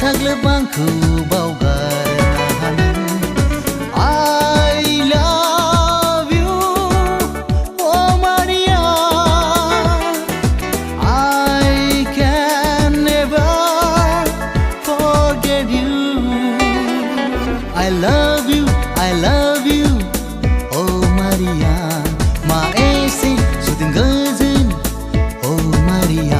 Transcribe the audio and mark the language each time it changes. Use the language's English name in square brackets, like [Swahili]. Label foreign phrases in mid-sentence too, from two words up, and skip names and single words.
[Bodo] आंखौ बावगारनो हानो [English] I love you oh Maria I can never forget you I love you oh Maria maese sudin gazin oh Maria